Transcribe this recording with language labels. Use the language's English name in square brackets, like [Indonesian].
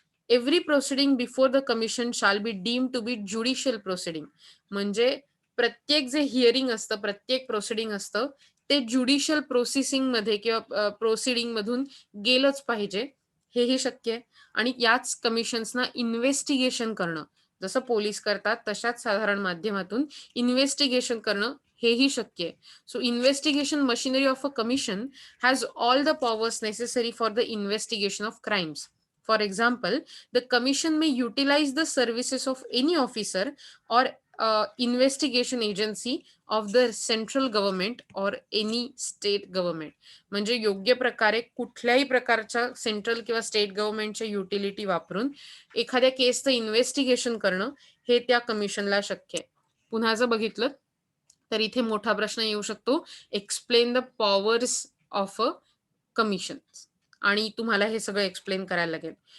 [English] every proceeding before the commission shall be deemed to be judicial proceeding, [Marathi] म्हणजे प्रत्येक जे hearing असतं, प्रत्येक प्रोसिडिंग असतं ते ज्युडिशियल प्रोसेसिंग मध्ये किंवा प्रोसिडिंग मधून गेलंच पाहिजे, हेही शक्य आहे. आणि याच कमिशन्सना इन्व्हेस्टिगेशन करणं, जसं पोलीस करतात तशाच साधारण माध्यमातून इन्व्हेस्टिगेशन करणं हेही शक्य आहे. [English] So investigation machinery of a commission has all the powers necessary for the investigation of crimes. For example, the commission may utilize the services of any officer or investigation agency of the central government or any state government. [Marathi] म्हणजे योग्य प्रकारे कुठल्याही प्रकारच्या central किंवा state गव्हर्नमेंटच्या utility वापरून एखाद्या केसचं investigation करणं हे त्या कमिशनला शक्य आहे. पुन्हा जर बघितलं तर इथे मोठा प्रश्न येऊ शकतो, [English] explain the powers of a commission, [Marathi] आणि तुम्हाला हे सगळं एक्सप्लेन करायला लागेल.